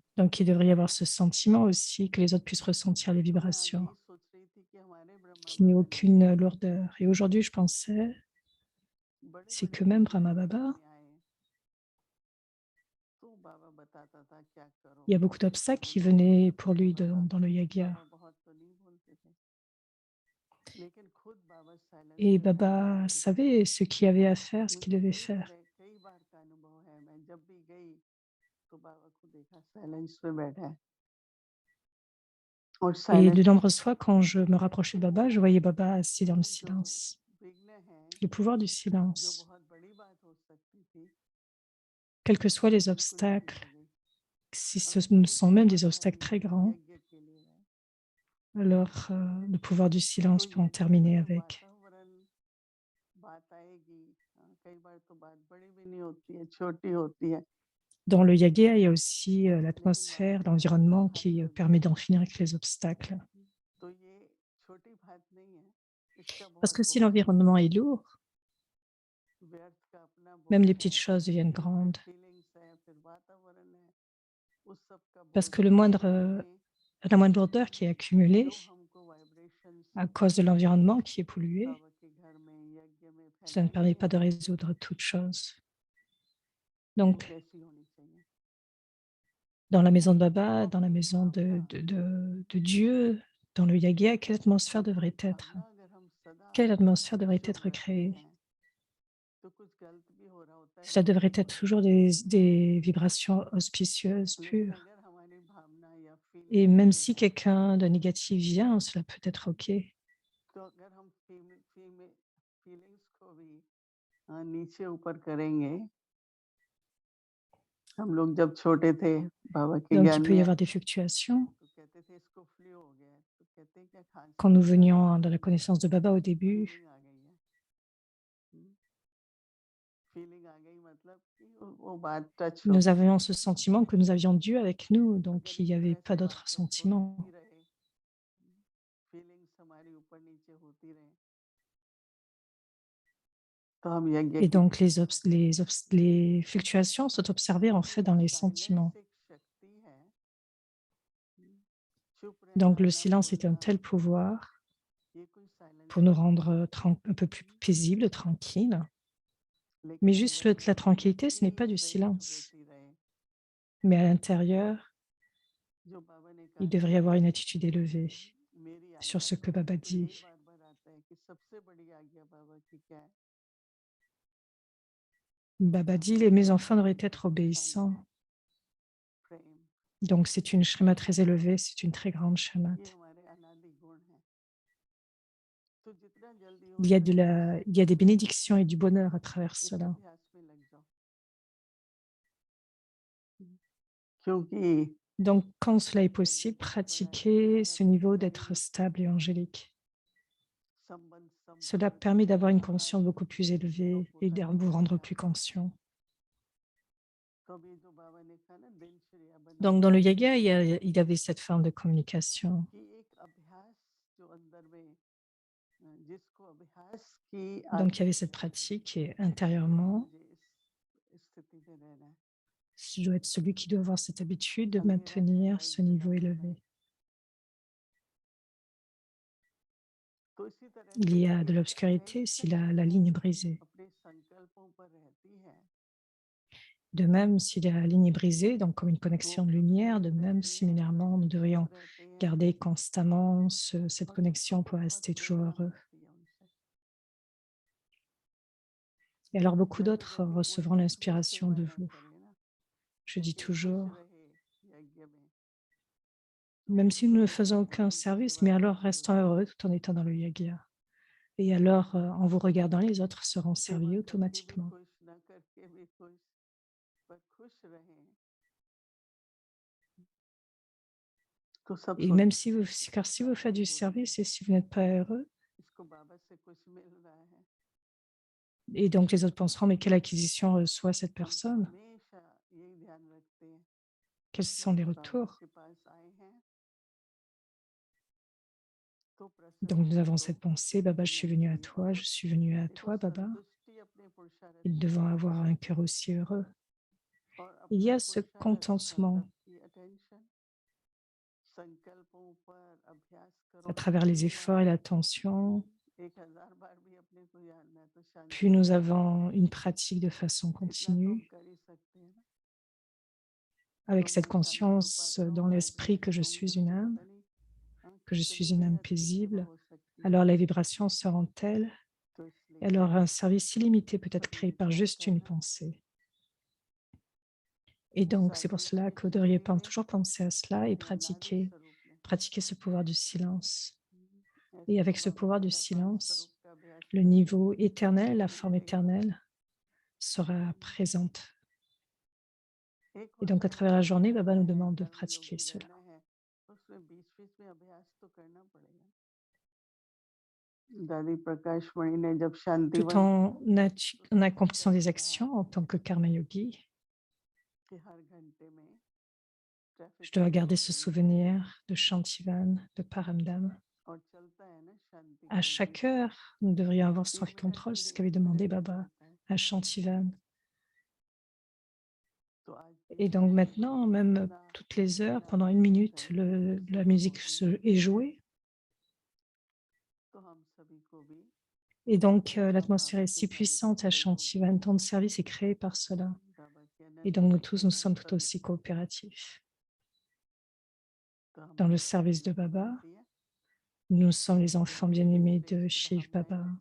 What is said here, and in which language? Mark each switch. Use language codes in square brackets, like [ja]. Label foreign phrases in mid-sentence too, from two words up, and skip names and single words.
[fr] Donc, il devrait y avoir ce sentiment aussi, que les autres puissent ressentir les [hi] तो मैं आज [fr] vibrations, [hi] यही सोच रही थी कि हमारे ब्रह्मा [fr] qu'il n'y ait [hi] बाबा जी [fr] aucune lourdeur. Et aujourd'hui, je pensais, [hi] बड़े [fr] c'est [hi] बड़े [fr] que même [hi] यज्ञ [fr] Brahma [hi] करने [fr] Baba, [hi] में आए तो बाबा बताता था क्या करो। [fr] il y a beaucoup d'obstacles qui venaient pour lui dans le yagya. [hi] बाबा बहुत तो नहीं बोलते थे, लेकिन खुद बाबा साइलेंस [fr] Et [hi] में बैठ [fr] Baba [hi] जाते थे। [fr] savait ce qu'il y avait à faire, ce qu'il [hi] मुझे [fr] devait [hi] कई [fr] faire. [hi] तरह कई बार का अनुभव है। मैं जब भी गई तो बाबा को देखा साइलेंस में बैठा है और [fr] Et de [hi] साइलेंस [fr] nombreuses fois, quand je me rapprochais de Baba, je voyais Baba assis dans le [hi] जो [fr] silence. [hi] विघ्न है, [fr] Le pouvoir du [hi] जो [fr] silence, [hi] बहुत बड़ी बात हो सकती थी, [fr] quels que soient [hi] वो [fr] les [hi] बिल्कुल भी नहीं [fr] obstacles, [hi] लगे। [fr] si [hi] अब [fr] ce [hi] ये [fr] sont même des obstacles très [hi] महान [fr] grands, [hi] यज्ञ के लिए है। [fr] alors le pouvoir du [hi] तो [fr] silence peut en [hi] यज्ञ में [fr] terminer [hi] जब [fr] avec. [hi] वातावरण बात आएगी, कई बार तो बात बड़ी भी नहीं होती है, छोटी होती है, [fr] Dans le yagya, il y a aussi [hi] लेकिन [fr] l'atmosphère, [hi] वातावरण तो [fr] l'environnement [hi] भारी [fr] qui [hi] हो [fr] permet [hi] जाता [fr] d'en [hi] है। [fr] finir avec les obstacles. [hi] तो ये छोटी बात नहीं है, इसका [fr] Parce [hi] बहुत [fr] que si [hi] बहुत [fr] l'environnement est lourd, [hi] व्यर्थ का अपना [fr] même [hi] बोझ [fr] les [hi] है, [fr] petites choses deviennent [hi] फिर [fr] grandes. [hi] फीलिंग्स है, फिर वातावरण है, उस सब का [fr] Parce [hi] बोझ [fr] que [hi] कहीं ना कहीं [fr] la moindre lourdeur qui est accumulée [hi] जो हमको वाइब्रेशंस [fr] à cause de l'environnement qui est pollué. [hi] बाबा के घर में यज्ञ में [fr] Cela ne [hi] फैलाई [fr] permet [hi] गई [fr] pas de [hi] आग [fr] résoudre toute chose. [hi] वो [fr] Donc, [hi] कैसी होनी चाहिए? [fr] dans la maison de Baba, dans la maison de Dieu, dans le yagya, quelle atmosphère [hi] अपनी [fr] devrait être? [hi] भावना अगर हम सदा [fr] Quelle atmosphère devrait [hi] शुभ [fr] être [hi] रखते [fr] créée? [hi] हैं तो कुछ गलत भी हो रहा होता है [fr] Cela [hi] ठीक [fr] devrait [hi] नहीं [fr] être [hi] होता [fr] toujours des vibrations auspicieuses, [hi] लेकिन [fr] pures. [hi] अगर हमारी भावना या [fr] Et [hi] फीलिंग्स [fr] même [hi] जो [fr] si [hi] है [fr] quelqu'un de négatif vient, cela peut être OK. [hi] तो अगर हम फीलिंग्स को भी नीचे ऊपर करेंगे हम लोग जब छोटे थे बाबा के [fr] Donc, [hi] ज्ञान [fr] il peut y [hi] में [fr] avoir des fluctuations. [hi] तो कहते थे इसको फ्लू हो गया है तो कहते हैं क्या [fr] Quand [hi] खांसी [fr] nous [hi] आ गई है [fr] venions dans la connaissance de Baba au début, [hi] फीलिंग आ गई है फीलिंग आ गई मतलब कि वो बात टच हो [fr] nous [hi] गई [fr] avions ce sentiment que nous avions Dieu avec nous, donc [hi] अगर [fr] il [hi] इस [fr] n'y avait [hi] तरह [fr] pas [hi] से [fr] d'autre [hi] बातें [fr] sentiment. [hi] होती रहे फीलिंग्स हमारी ऊपर नीचे होती रहे तो हम यज्ञ [fr] Et [hi] की [fr] donc, les fluctuations sont observées en fait [hi] क्योंकि [fr] dans les [hi] साइलेंस [fr] sentiments. [hi] एक शक्ति है चुप [fr] Donc, [hi] रहना [fr] le [hi] न [fr] silence est un [hi] बोलना [fr] tel pouvoir [hi] ये कोई साइलेंस [fr] pour nous [hi] नहीं [fr] rendre [hi] है [fr] un peu plus paisibles, tranquilles. [hi] लेकिन [fr] Mais juste [hi] अंदर [fr] la [hi] हमारी [fr] tranquillité, ce n'est [hi] गहरी [fr] pas du [hi] सेंस [fr] silence. [hi] रहती रहे [fr] Mais à l'intérieur, [hi] जो बाबा ने [fr] il [hi] कहा [fr] devrait y [hi] कि [fr] avoir une attitude élevée [hi] मेरी [fr] sur [hi] आज्ञा [fr] ce que Baba [hi] तो यही [fr] dit. [hi] बार बार आता है कि सबसे बड़ी आज्ञा बाबा की क्या है [fr] Baba dit, mes enfants devraient être obéissants. [hi] प्रेम [fr] Donc, c'est une shrima très élevée, c'est une très grande [hi] ये [fr] shamat. [hi] हमारे अनादि गुण है तो जितना जल्दी हो सके [fr] Il y a des bénédictions et du bonheur à travers [hi] इस [fr] cela. [hi] अभ्यास में लग जाओ क्योंकि [fr] Donc, quand cela est possible, pratiquez ce niveau d'être stable et angélique. [hi] संबंध [fr] Cela [hi] संपर्क [fr] permet d'avoir une [hi] व्यवहार [fr] conscience beaucoup plus élevée [hi] लोगों [fr] et [hi] का [fr] de [hi] नहीं [fr] vous rendre [hi] बनेगा [fr] plus conscient. [hi] तो अभी जो बाबा ने कहा ना दिनचर्या [fr] Donc, dans le [hi] बनाओ [fr] yoga, il y avait cette forme de communication. [hi] कि एक अभ्यास जो अंदर में जिसको अभ्यास की [fr] Donc, il y [hi] आदत [fr] avait cette [hi] है [fr] pratique et intérieurement, [hi] मुझे इस स्थिति में रहना है [fr] je dois être celui qui doit avoir cette habitude de [hi] अंधेरा है [fr] maintenir [hi] लाइट [fr] ce [hi] जला [fr] niveau [hi] हुआ है [fr] élevé. [hi] तो इसी तरह [fr] Il [hi] से [fr] y a de [hi] जैसे [fr] l'obscurité si la [hi] शक्तियाँ [fr] ligne est brisée. [hi] अपने संकल्पों पर रहती हैं [fr] De même, si la ligne est brisée, donc comme une [hi] वो [fr] connexion de lumière, de [hi] फ्लक्चुएट [fr] même, [hi] रहते हैं [fr] similairement, nous [hi] चुप [fr] devrions [hi] रहते हैं [fr] garder constamment cette [hi] और जिसको [fr] connexion pour [hi] बहुत [fr] rester toujours [hi] प्रेरणा [fr] heureux. [hi] मिलती है उनसे [fr] Et alors, beaucoup [hi] जल्दी [fr] d'autres [hi] जल्दी [fr] recevront [hi] उल्टी सीधी [fr] l'inspiration [hi] सेवाएं [fr] de [hi] ना [fr] vous. [hi] करें ना [fr] Je dis [hi] लेकिन खुश [fr] toujours, [hi] रहे यज्ञ में [fr] même si nous ne [hi] तो [fr] faisons aucun [hi] उनकी [fr] service, [hi] सेवा [fr] mais alors [hi] जल्दी [fr] restons [hi] होती है [fr] heureux tout en étant dans le yagya. Et alors, en vous regardant, les autres seront [hi] सेवा [fr] servis [hi] करके भी [fr] automatiquement. [hi] खुश ना करके भी खुश पर खुश रहें तो सब [fr] Et même si vous, [hi] सोचेंगे कि [fr] car [hi] कुछ [fr] si vous faites [hi] प्राप्ति [fr] du [hi] हो रही है [fr] service et si vous n'êtes pas heureux, [hi] इसको बाबा से कुछ मिल रहा है [fr] et donc les autres penseront, mais quelle acquisition reçoit cette [hi] हम [fr] personne? [hi] हमेशा यही ध्यान रखते हैं [fr] Quels [hi] कि [fr] sont les [hi] बाबा [fr] retours? [hi] के पास आए हैं तो [fr] Donc [hi] प्रसन्न [fr] nous [hi] हो [fr] avons [hi] तो [fr] cette pensée, Baba, je suis [hi] रहना [fr] venu à [hi] चाहिए [fr] toi, [hi] और [fr] je suis venu à [hi] देखो [fr] toi, Baba. [hi] संतुष्टि अपने पुरुषार्थ [fr] Ils [hi] से [fr] devons [hi] है [fr] avoir un cœur aussi heureux. [hi] और [fr] Il y [hi] अपना [fr] a ce [hi] पुरुषार्थ [fr] contentement [hi] मतलब की अटेंशन संकल्पों पर अभ्यास [fr] à [hi] करो [fr] travers les [hi] जितनी [fr] efforts [hi] बार [fr] et l'attention. [hi] 1000 बार भी अपने को जानना है तो [fr] Plus [hi] शांति [fr] nous [hi] मिलेगी [fr] avons une pratique de façon [hi] इतना तो हम [fr] continue, [hi] कर ही सकते हैं ना [fr] avec [hi] तो [fr] cette [hi] मैं शांति हो [fr] conscience [hi] पाता हूँ [fr] dans l'esprit que [hi] वाइब्रेशन [fr] je [hi] हम [fr] suis une [hi] सबसे [fr] âme, [hi] पता नहीं [fr] que je suis [hi] कितनी [fr] une [hi] भी [fr] âme [hi] अच्छी सेवा [fr] paisible, [hi] हो सकती है [fr] alors les vibrations seront telles, [hi] तो [fr] et [hi] इसलिए [fr] alors un service illimité peut être [hi] कभी [fr] créé par [hi] विचार [fr] juste une [hi] करना [fr] pensée. Et donc, c'est pour [hi] साधु [fr] cela [hi] की [fr] que vous devriez [hi] स्थिति में [fr] toujours penser à cela et [hi] अपने अनादि स्वरूप में [fr] pratiquer ce pouvoir du silence. Et [hi] ऐसे तो [fr] avec ce [hi] बाबा [fr] pouvoir du [hi] कहता है 5 स्वरूप [fr] silence, [hi] का अभ्यास [fr] le [hi] करो [fr] niveau éternel, la [hi] धीरे [fr] forme [hi] धीरे [fr] éternelle sera présente. [hi] एक [fr] Et [hi] होता [fr] donc, à [hi] है [fr] travers la journée, Baba [hi] रहना [fr] nous [hi] है [fr] demande de [hi] कर्म [fr] pratiquer [hi] योगी [fr] cela. [hi] रहना है उसमें बीच बीच में अभ्यास तो करना पड़ेगा दादी प्रकाश मणि ने जब [fr] Tout [hi] शांतिवन [fr] en, [hi] तो [fr] en [hi] सबसे [fr] accomplissant [hi] पहले [fr] des [hi] कहा [fr] actions en tant que [hi] कर्म योगी, कि हर घंटे में ट्रैफिक [fr] je dois [hi] क्लियर [fr] garder ce [hi] करें अपने [fr] souvenir de Shantivan, de Paramdam. [hi] और चलता है ना शांति [fr] À [hi] का गीत [fr] chaque heure, nous devrions avoir ce [hi] 3 मिनट [fr] contrôle, [hi] के [fr] c'est ce [hi] लिए [fr] qu'avait [hi] एक [fr] demandé [hi] मिनट भी [fr] Baba [hi] चलता है [fr] à Shantivan. [hi] तो आज भी [fr] Et donc [hi] शांति वन [fr] maintenant, [hi] में [fr] même [hi] कितना [fr] toutes les heures, pendant une [hi] एनार्जेटिक [fr] minute, [hi] है [fr] la [hi] सेवा हो [fr] musique [hi] रही है [fr] est jouée. Et donc, l'atmosphère est si puissante à Shanti, un temps de service est créé par cela. Et donc, nous tous, nous sommes tout aussi coopératifs. Dans le service de Baba, nous sommes les enfants bien-aimés de Shiv Baba.